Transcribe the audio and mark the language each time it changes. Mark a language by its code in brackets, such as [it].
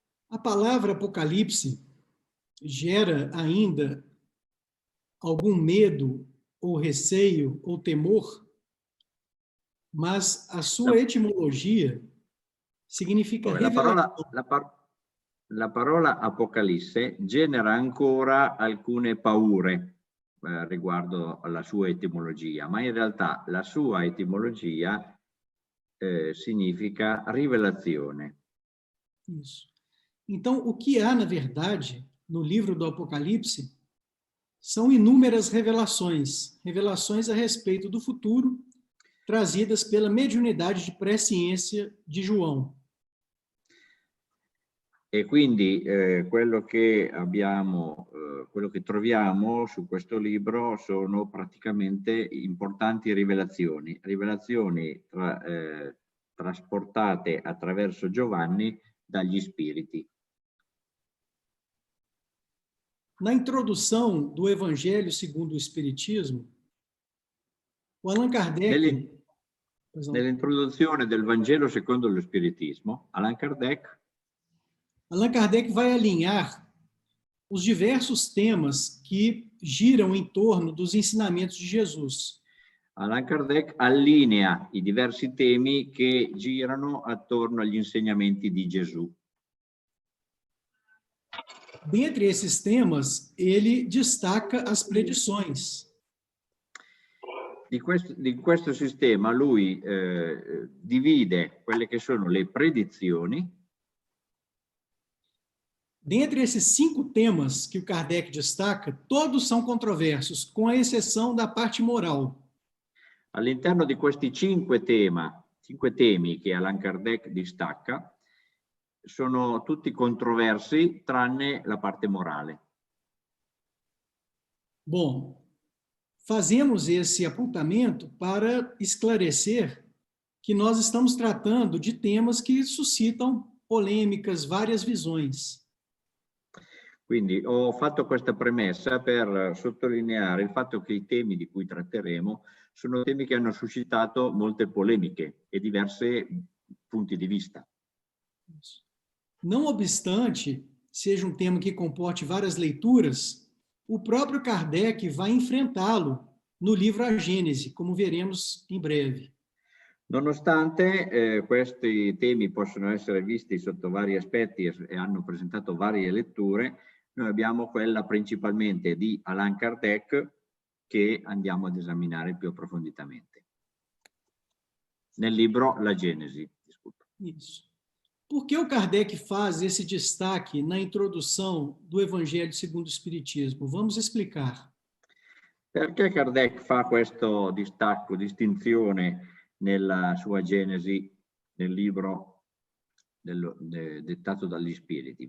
[pt] A palavra Apocalipse gera ainda algum medo ou receio ou temor, mas a sua etimologia significa revelação. [it] La parola Apocalisse genera ancora alcune paure riguardo alla sua etimologia, ma in realtà la sua etimologia significa rivelazione. Isso. [pt] Então, o que há, na verdade, no livro do Apocalipse são inúmeras revelações, revelações a respeito do futuro, trazidas pela mediunidade de presciência de João. [it] E quindi quello che troviamo su questo libro sono praticamente importanti rivelazioni trasportate attraverso Giovanni dagli spiriti. [pt] Na introdução do Evangelho segundo o Espiritismo, o Allan Kardec... [it] Nell'introduzione del Vangelo secondo lo Spiritismo, Allan Kardec [pt] vai alinhar os diversos temas que giram em torno dos ensinamentos de Jesus. [it] Allan Kardec allinea i diversi temi che girano attorno agli insegnamenti di Gesù. [pt] Dentre esses temas, ele destaca as predições. [it] Di questo sistema lui divide quelle che sono le predizioni. [pt] Dentre esses 5 temas que o Kardec destaca, todos são controversos, com a exceção da parte moral. [it] All'interno di questi 5 temi che Allan Kardec distacca, sono tutti controversi tranne la parte morale. [pt] Bom, fazemos esse apontamento para esclarecer que nós estamos tratando de temas que suscitam polêmicas, várias visões. [it] Quindi ho fatto questa premessa per sottolineare il fatto che i temi di cui tratteremo sono temi che hanno suscitato molte polemiche e diversi punti di vista. [pt] Não obstante, seja um tema que comporte várias leituras, o próprio Kardec vai enfrentá-lo no livro A Gênese, como veremos em breve. [it] Nonostante questi temi possono essere visti sotto vari aspetti e hanno presentato varie letture, noi abbiamo quella principalmente di Allan Kardec che andiamo ad esaminare più approfonditamente. Nel libro La Genesi. [pt] Desculpa. Isso. Por que o Kardec faz esse destaque na introdução do Evangelho segundo o Espiritismo? Vamos explicar. [it] Perché Kardec fa questo distacco, distinzione nella sua Genesi, nel libro dettato dagli Spiriti?